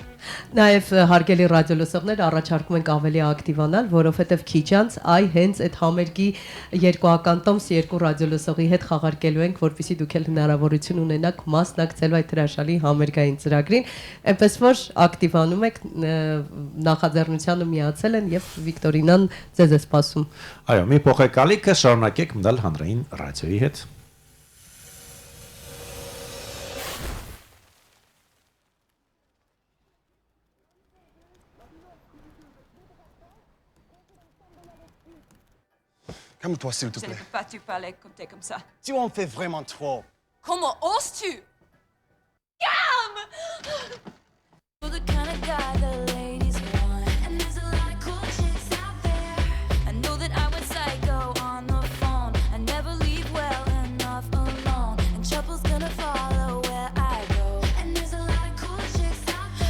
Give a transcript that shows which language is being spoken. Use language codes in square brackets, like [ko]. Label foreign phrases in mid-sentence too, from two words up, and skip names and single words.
[hy] Նաև հարգելի ռադիոլսողներ, առաջարկում ենք ավելի ակտիվանալ, որովհետև քիչ անց հենց այդ համերգի երկուական տոմս ռադիոլսողի հետ խաղարկելու ենք, որպեսզի դուք էլ հնարավորություն ունենաք մասնակցելու այդ հրաշալի համերգային ծրագրին, այնպես որ ակտիվանում եք, նախաձեռնությանը միացել են եւ Վիկտորինան ձեզ է սպասում։ Այո, մի փոխեկալիքը շարունակեք մնալ հանրային ռադիոյի հետ։ [fr] Calme-toi, s'il te Je ne plaît. peux pas te parler comme t'es comme ça. Tu en fais vraiment trop. Comment oses-tu? Calme! [en] You're the kind of guy the ladies want, and there's a lot of cool chicks out there. I know that I went psycho on the phone. I never leave well enough alone. And trouble's gonna follow where I go. And there's a lot of cool chicks out there.